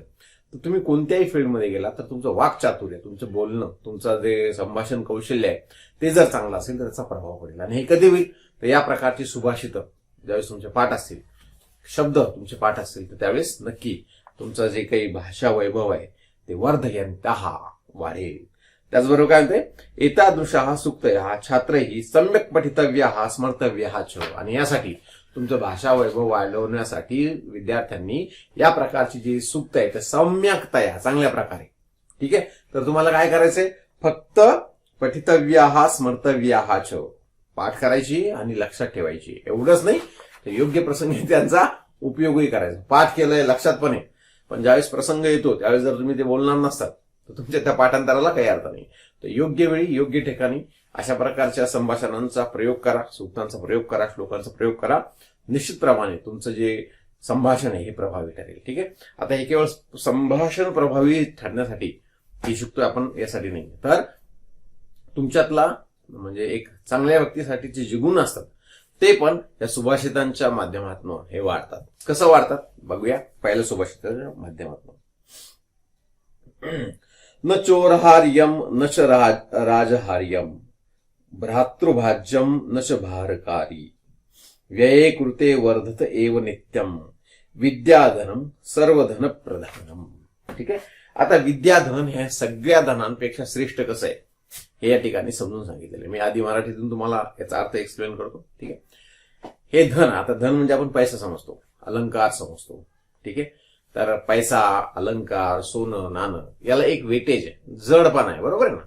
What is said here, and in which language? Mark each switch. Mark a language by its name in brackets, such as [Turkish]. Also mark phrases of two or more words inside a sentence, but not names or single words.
[Marathi] तर तुम्ही कोणत्याही फील्डमध्ये गेला तर तुमचं वाक्चातुर्य, तुमचं बोलणं, तुमचं जे संभाषण कौशल्य आहे ते जर चांगलं असेल तर त्याचा प्रभाव पडेल. आणि हे कधी होईल? तर या प्रकारची सुभाषितं ज्यावेळेस तुमचे पाठ असतील, शब्द तुमचे पाठ असतील, तर त्यावेळेस नक्की तुमचं जे काही भाषा वैभव आहे ते वर्धयन्तः वाढेल. त्याचबरोबर काय म्हणते, [Sanskrit] एतादृशाः सूक्तयः छात्रैः सम्यक पठितव्याः स्मर्तव्याः च. [Marathi] आणि यासाठी तुमचं भाषा वैभव वाढवण्यासाठी विद्यार्थ्यांनी या प्रकारची जी सूक्त आहे ते सम्यकतया, चांगल्या प्रकारे, ठीक आहे. तर तुम्हाला काय करायचंय? फक्त [Sanskrit] पठितव्याः स्मर्तव्याः च, [Marathi] पाठ करायची आणि लक्षात ठेवायची. एवढंच नाही, तर योग्य प्रसंगी त्यांचा उपयोगही करायचा. पाठ केलंय, लक्षात पण आहे, पण ज्यावेळेस प्रसंग येतो त्यावेळेस जर तुम्ही ते बोलणार नसतात तर तुमच्या त्या पाठांतराला काही अर्थ नाही. तर योग्य वेळी योग्य ठिकाणी अशा प्रकारच्या संभाषणांचा प्रयोग करा, सूक्तांचा प्रयोग करा, श्लोकांचा प्रयोग करा. निश्चितप्रमाणे तुमचं जे संभाषण आहे हे प्रभावी ठरेल. ठीक आहे. आता हे केवळ संभाषण प्रभावी ठरण्यासाठी ही शिकतोय आपण, यासाठी नाही, तर तुमच्यातला म्हणजे एक चांगल्या व्यक्तीसाठीचे जे गुण असतात ते पण या सुभाषितांच्या माध्यमातून हे वाढतात. कसं वाढतात बघूया. पहिल्या सुभाषिताच्या माध्यमातून, [Sanskrit] न चोरहार्यम न च राजहार्यम भ्रातृभाज्यम न च भारकारी व्यये कृते वर्धत एव नित्यम विद्याधनम सर्वधन प्रधानम. [Marathi] ठीक आहे. आता विद्याधन हे सगळ्या धनांपेक्षा श्रेष्ठ कसं आहे हे या ठिकाणी समजून सांगितलेलं आहे. मी आधी मराठीतून तुम्हाला याचा अर्थ एक्सप्लेन करतो. ठीक आहे. हे धन, आता धन म्हणजे आपण पैसा समजतो, अलंकार समजतो. ठीक आहे. तर पैसा, अलंकार, सोनं, नाणं याला एक वेटेज आहे, जडपणा आहे, बरोबर आहे ना.